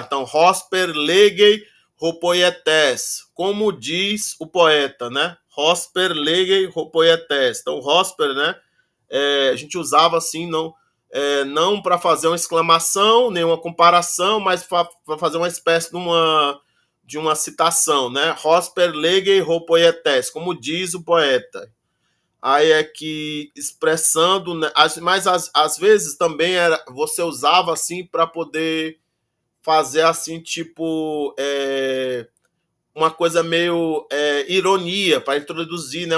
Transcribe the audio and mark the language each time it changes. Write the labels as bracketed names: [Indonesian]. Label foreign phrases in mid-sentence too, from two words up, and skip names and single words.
[Portuguese] Então, [Greek] ὥσπερ λέγει ὁ ποιητής, [Portuguese] como diz o poeta, né? [Greek] ὥσπερ λέγει ὁ ποιητής. [Portuguese] Então, Hosper, né, a gente usava assim, não para fazer uma exclamação, nenhuma comparação, mas para fazer uma espécie de uma citação, né? [Greek] ὥσπερ λέγει ὁ ποιητής, [Portuguese] como diz o poeta. Aí é que expressando, né? Mas às vezes também você usava assim para poder fazer assim, tipo, uma coisa meio ironia, para introduzir, né?